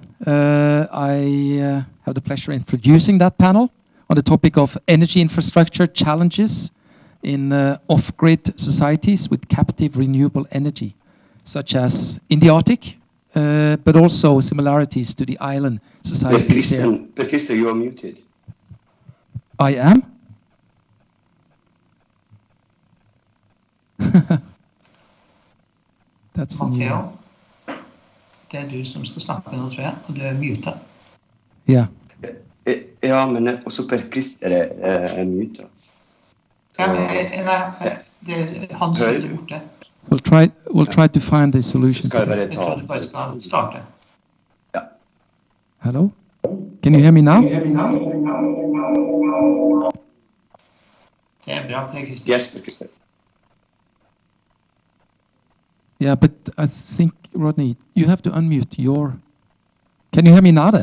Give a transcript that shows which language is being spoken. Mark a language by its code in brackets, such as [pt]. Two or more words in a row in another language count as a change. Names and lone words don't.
[en] I have the pleasure of introducing that panel on the topic of energy infrastructure challenges in off-grid societies with captive renewable energy, such as in the Arctic, but also similarities to the island societies here. Per Christer, you are muted. I am? That's [no] Matteo, det du som skal snakke nå, tror jeg, og du muta. [en] Yeah. [no] Ja, men også Per Christer er muta. Ja, men det er han som har gjort det. [en] We'll try to find a solution to this. [no] Jeg tror du bare skal starte. Ja. [en] Hello? Can you hear me now? [no] Det er bra, Per Christer. [en] Yes, Per Christer. Yeah, but I think, Rodney, you have to unmute your... Can you hear me now then?